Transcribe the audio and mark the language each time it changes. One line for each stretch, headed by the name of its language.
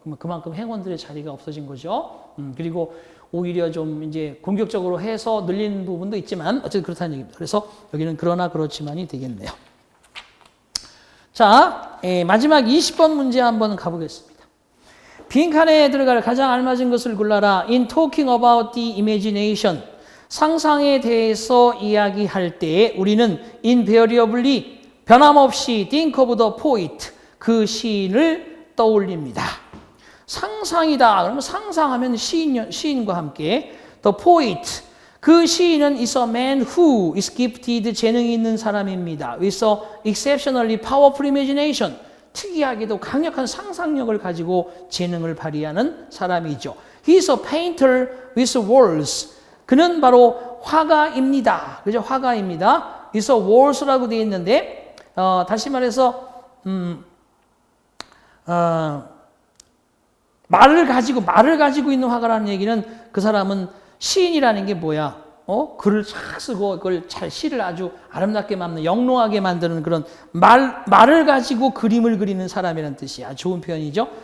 Korean: 그러면 그만큼 행원들의 자리가 없어진 거죠. 그리고 오히려 좀 이제 공격적으로 해서 늘린 부분도 있지만 어쨌든 그렇다는 얘기입니다. 그래서 여기는 그러나 그렇지만이 되겠네요. 자, 마지막 20번 문제 한번 가보겠습니다. 빈칸에 들어갈 가장 알맞은 것을 골라라.
English: In talking about the imagination.
Korean: 상상에 대해서 이야기할 때 우리는
English: invariably
Korean: 변함없이
English: think of the poet.
Korean: 그 시인을 떠올립니다. 상상이다. 그러면 상상하면 시인과 함께
English: the poet.
Korean: 그 시인은
English: is a man who is gifted.
Korean: 재능이 있는 사람입니다.
English: with a exceptionally powerful imagination.
Korean: 특이하게도 강력한 상상력을 가지고 재능을 발휘하는 사람이죠.
English: He is a painter with walls.
Korean: 그는 바로 화가입니다. 그죠? 화가입니다.
English: is a walls
Korean: 라고 되어 있는데 다시 말해서 말을 가지고 있는 화가라는 얘기는 그 사람은 시인이라는 게 뭐야? 글을 쫙 쓰고 그걸 잘 시를 아주 아름답게 만드는 영롱하게 만드는 그런 말을 가지고 그림을 그리는 사람이라는 뜻이야. 좋은 표현이죠.